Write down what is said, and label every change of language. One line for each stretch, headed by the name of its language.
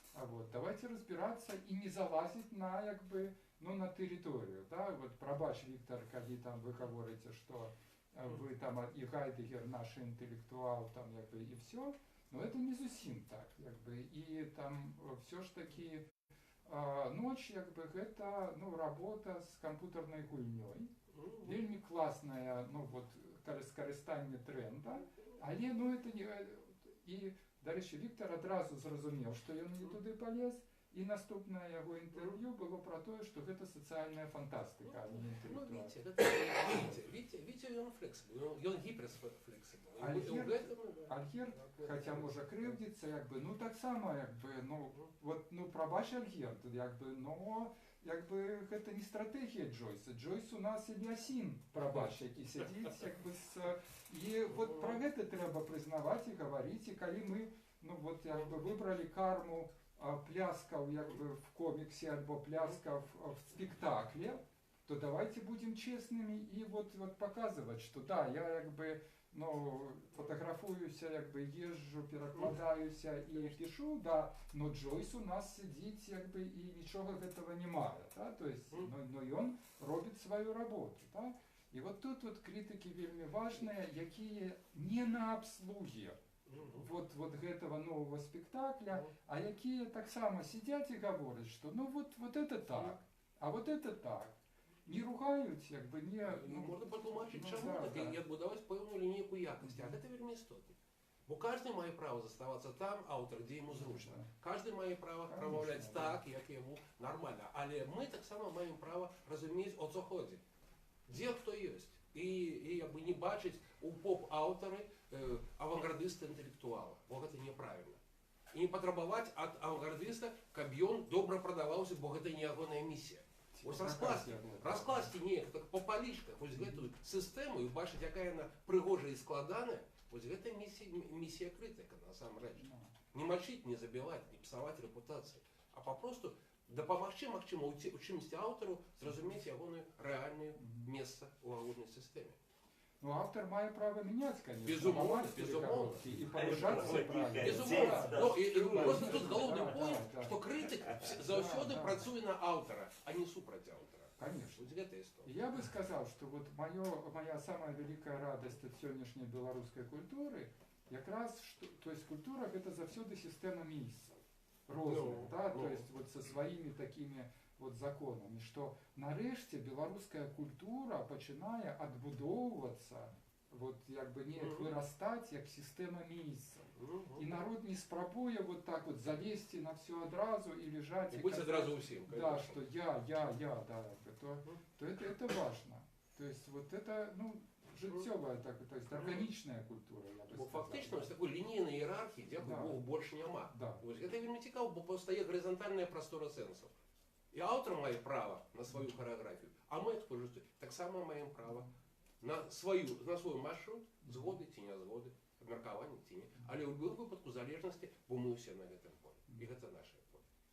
Russian: вот, давайте разбираться и не залазить на, як бы, ну, на территорию, да, вот, пробач, Виктор,
Belarusian: калі там вы говорите,
Russian: что вы там и Гайдегер наш интеллектуал, там, як бы, и все, но это не зусім так, як бы, и там все ж таки ночь, як бы, это, ну, работа с компьютерной гульней, вельми классная, ну, вот, скарыстанне тренда, але, ну, это не...
Belarusian: И, дарэчы, Віктор адразу зразумеў, што ён не туды палез, і наступнае яго інтэрв'ю было пра тое, што гэта сацыяльная фантастыка, а не інтэлектуальная. Віця, ён флексибл, ён гіперфлексибл. Альгерд, хаця можа крыўдзіцца, як бы, ну, таксама, як бы, ну, вот, ну, прабач Альгерд, як бы, но, як бы, гэта не стратегія Джойса. Джойс у нас Ільясін, прабач, які сядзіць, як бы, і вот пра гэта трэба прызнаваць і гаварыць, і калі мы, ну, вот, як бы, выбралі карму пляскаў, як бы, в комиксе, альбо пляскаў в спектакле,
Russian: то давайте будем честными и вот показывать, что да, я, як бы, ну, фотографуюся, як бы, езжу, перакладаюся и пишу, да, но Джойс у нас сидит, як бы, и ничего этого не мае, да, то есть, но и он робит свою работу, да, и вот тут вот критики вельми важные,
Belarusian: якія не на обслуге
Russian: вот гэтага нового спектакля, а якія таксама сидят и говорят, что ну вот это так, а вот это так.
Belarusian: Не ругаюць, як бы, не... Ну, можна патлумачыць, чаму так, і адбудаваць пэўную лінейку якасці, а гэта вельмі істотна. Бо каждый мае право заставацца там, аўтар, дзе яму зручна.
Russian: Каждый мае право
Belarusian: прамаўляць так, як яму нармальна. Але мы таксама маем право разумець, о што ходзі. Дзе хто ёсць. І як бы не бачыць у поп-аўтары авангардыста інтэлектуала, бо гэта неправільна. І не патрабаваць ад авангардыста, каб ён добра прадаваўся, бо гэта не ягоная місія. Вось раскласці неяк так па палічках вось гэтую сістэму і бачыць, якая яна прыгожая і складаная, вось гэта місія крытыка насамрэч. Не мачыць, не забіваць, не псаваць рэпутацыю, а папросту дапамагчы, магчыма, у чымсьці аўтару зразумець ягонае рэальнае месца ў агульнай сістэме.
Russian: Ну, автор мае право менять, конечно.
Ukrainian: Безумовно.
Russian: И повышать все правильно. Безумовно. Но просто тут головний point, что критик
Belarusian: заўсёды працуе на автора, а не супраць автора.
Russian: Конечно. Вот это история. Я бы сказал, что вот моя самая великая радость от сегодняшней белорусской культуры, как раз, что, то есть культура это заўсёды система месяцев.
Belarusian: Розных, да,
Russian: то есть вот со своими такими вот законами, что
Belarusian: нарэшце беларуская культура пачынае адбудоўвацца, вот як бы неяк вырастаць як сістэма месяцаў. І народ не спрабуе вот так вот залезці на все адразу и лежать.
Russian: И быть адразу усім. Да, что я, да, то это важно. То есть вот это, ну, жыццёвая, так, то есть органічная культура, я бы сказал.
Belarusian: Фактично, ось такой лінійнай іерархіі, дзякуй Богу, больш няма. Ось гэта вельмі цікава, бо паўстае гарызантальная прастора сэнсаў. І аўтар мае права на сваю харэаграфію, а мы, спажыўцы, таксама маем права на свой маршрут, згоды ці не згоды, абмеркаванне ці не. Але ў любым выпадку залежнасці, бо мы ўсе на гэтым полі. І гэта наша поле.